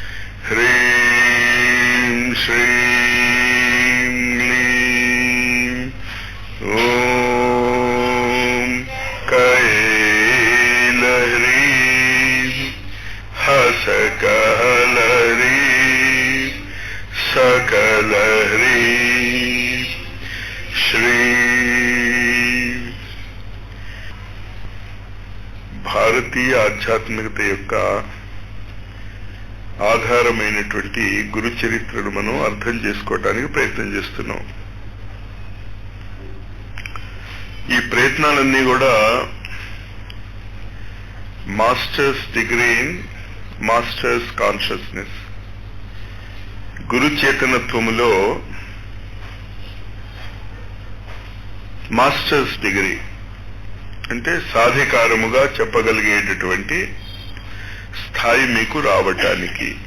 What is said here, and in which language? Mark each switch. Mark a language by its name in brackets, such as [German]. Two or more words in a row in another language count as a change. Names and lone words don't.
[Sanskrit] ह्रीं श्रीं क्लीं ॐ कैलह्रीं हसकलह्रीं सकलह्रीं श्री [Telugu] భారతీయ ఆధ్యాత్మికత యొక్క ఆధారమైనటువంటి గురు చరిత్రను మనం అర్థం చేసుకోవటానికి ప్రయత్నం చేస్తున్నాం. ఈ ప్రయత్నాలన్నీ కూడా [English] Masters degree in Masters consciousness, [Telugu] గురు చేతనత్వములో [English] Masters degree [Telugu] అంటే సాధికారముగా చెప్పగలిగేటటువంటి స్థాయి మీకు రావటానికి.